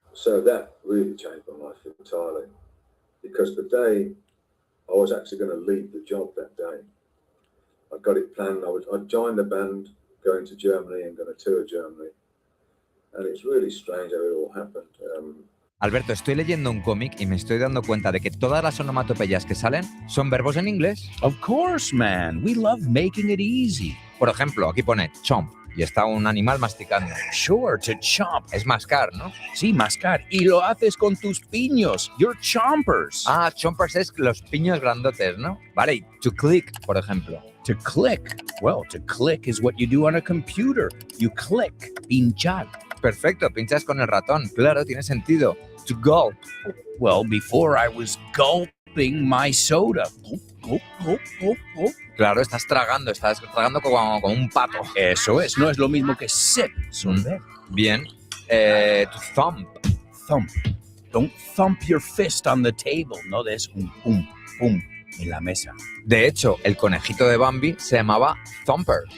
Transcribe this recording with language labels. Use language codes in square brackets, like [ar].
[en] So that really changed my life entirely, because the day I was actually going to leave the job that day, I got it planned. I'd joined the band, going to Germany and going to tour Germany. And it's really strange how it all happened. [es] Alberto, estoy leyendo un cómic y me estoy dando cuenta de que todas las onomatopeyas que salen son verbos en inglés. [en] Of course, man. We love making it easy. [es] Por ejemplo, aquí pone chomp y está un animal masticando. [en] Sure, to chomp. [es] Es mascar, ¿no? Sí, mascar. Y lo haces con tus piños. [en] Your chompers. [es] Ah, chompers es los piños grandotes, ¿no? Vale, y to click, por ejemplo. [en] To click. Well, to click is what you do on a computer. You click. [es] Pinchar. Perfecto, pinchas con el ratón. Claro, tiene sentido. To gulp. [en] Well, before I was gulping my soda. Gulp, gulp, gulp, gulp, gulp. [es] Claro, estás tragando como un pato. Eso es, no es lo mismo que sip. Sorber. Bien. To thump. [en] Thump. Don't thump your fist on the table. [es] No des un pum, pum. en la mesa. De hecho, el conejito de Bambi se llamaba Thumper.